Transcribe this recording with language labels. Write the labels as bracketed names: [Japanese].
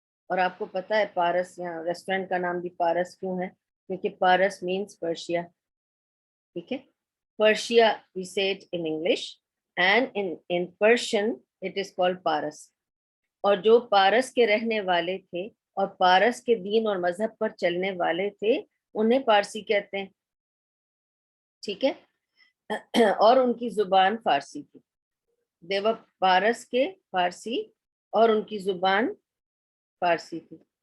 [Urdu] اور آپ کو پتا ہے پارس یہاں ریسٹورینٹ کا نام بھی پارس کیوں ہے؟ کیونکہ [English] Pars means Persia. [Urdu] ٹھیک ہے, [English] Persia we say it in English and in Persian it is called Pars. [Urdu] اور جو پارس کے رہنے والے تھے اور پارس کے دین اور مذہب پر چلنے والے تھے انہیں پارسی کہتے ہیں. ٹھیک ہے, اور ان کی زبان فارسی تھی. دیو پارس کے فارسی اور ان کی زبان فارسی تھی.